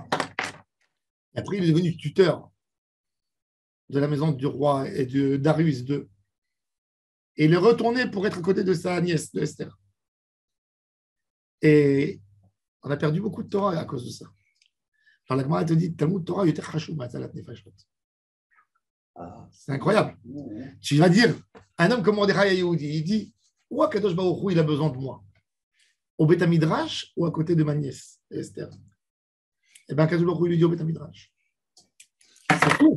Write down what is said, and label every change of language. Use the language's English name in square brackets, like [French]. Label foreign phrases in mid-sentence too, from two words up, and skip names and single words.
[French] Et après, il est devenu tuteur de la maison du roi et de Darius II. Et il est retourné pour être à côté de sa nièce, de Esther. Et on a perdu beaucoup de Torah à cause de ça. Dans la Gemara, elle te dit, [Hebrew] תלמוד תורה יותר חשוב מהצלת נפשות. [French] C'est incroyable. Tu vas dire, un homme comme Mordechai Yehoudi, il dit, ou [Hebrew] קדוש ברוך הוא, [French] il a besoin de moi. Au [Hebrew] בית מדרש [French] ou à côté de ma nièce, Esther? Eh bien, [Hebrew] קדוש ברוך הוא [French] lui dit au [Hebrew] בית מדרש. [French] C'est tout.